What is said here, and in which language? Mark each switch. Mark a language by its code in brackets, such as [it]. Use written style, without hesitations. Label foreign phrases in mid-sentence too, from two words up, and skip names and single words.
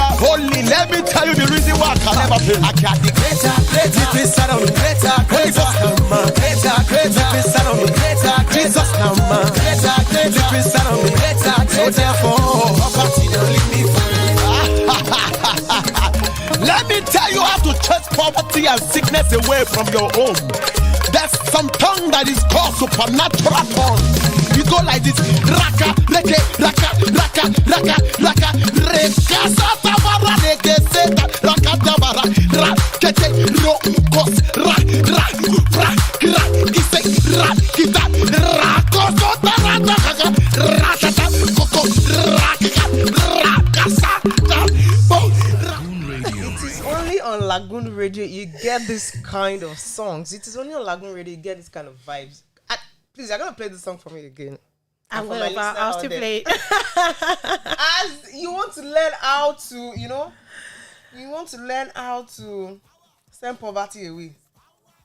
[en] Only let me tell you the reason why I can never fail. I got the greater, inside of me, greater, inside of me, Jesus now, man, inside of me, so therefore, poverty don't leave me for Let me tell you how to chase poverty and sickness away from your home. There's some tongue that is called supernatural tongue. You go like this, raka, reke, raka, raka, raka, raka, reka, satabara, reke, seta, raka, tabara, ra, kete, ro, kos, ra, ra, ra, ra, kise, ra, kita, ra, koso, tara, raka, ra, tata, koko, ra, kaka, ra, kasa, ta, bo, ra. It is only on Lagoon Radio you get this kind of songs. It is only on Lagoon Radio you get this kind of vibes. Please, you're gonna play this song for me again. I'll still play it. As you want to learn how to, you want to learn how to send poverty away.